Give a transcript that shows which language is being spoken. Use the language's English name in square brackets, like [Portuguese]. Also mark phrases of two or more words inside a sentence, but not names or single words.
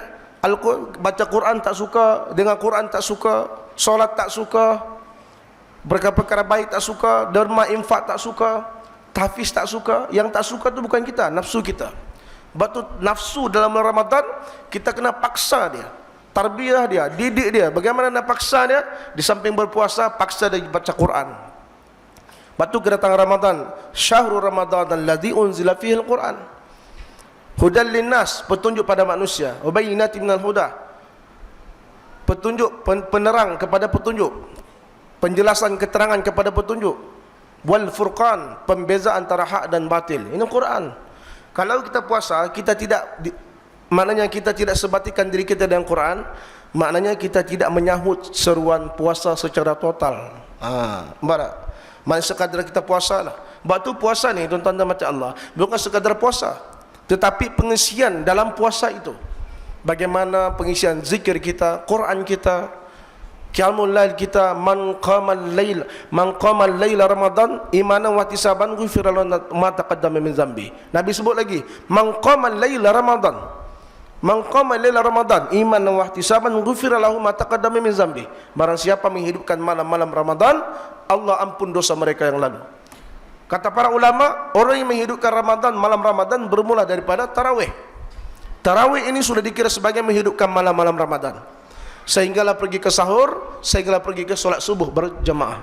[Malay] Baca Quran tak suka, dengar Quran tak suka, solat tak suka, perkara-perkara baik tak suka, derma infak tak suka, tahfiz tak suka. Yang tak suka tu bukan kita, nafsu kita. Batu nafsu dalam Ramadan kita kena paksa dia, tarbiyah dia, didik dia. Bagaimana nak paksa dia? Di samping berpuasa, paksa dia baca Quran. Batu kedatangan Ramadan, [Arabic] شهر رمضان الذي أنزل فيه القرآن هدى للناس, [Malay] petunjuk pada manusia, [Arabic] وبينات من الهدى, [Malay] petunjuk, penerang kepada petunjuk, penjelasan keterangan kepada petunjuk, [Arabic] والفرقان, [Malay] pembeza antara hak dan batil. Ini Quran. Kalau kita puasa, kita tidak maknanya kita tidak sebatikan diri kita dengan Quran, maknanya kita tidak menyahut seruan puasa secara total. Barat. Maksudnya sekadar kita puasa lah. Sebab tu puasa ni tuan-tuan dan macam Allah, bukan sekadar puasa, tetapi pengisian dalam puasa itu. Bagaimana pengisian zikir kita, Quran kita, [Arabic] قيام الليل [Malay] kita, [Arabic] من قام ليل رمضان إيمانا واحتسابا غفر له ما تقدم من ذنبه. [Malay] Nabi sebut lagi, [Arabic] من قام ليل رمضان, من قام ليل رمضان إيمانا واحتسابا غفر له ما تقدم من ذنبه. [Malay] Barang siapa menghidupkan malam-malam Ramadan, Allah ampun dosa mereka yang lalu. Kata para ulama, orang yang menghidupkan Ramadan, malam Ramadan bermula daripada tarawih. Tarawih ini sudah dikira sebagai menghidupkan malam-malam Ramadan. Sehinggalah pergi ke sahur, sehinggalah pergi ke solat subuh berjamaah.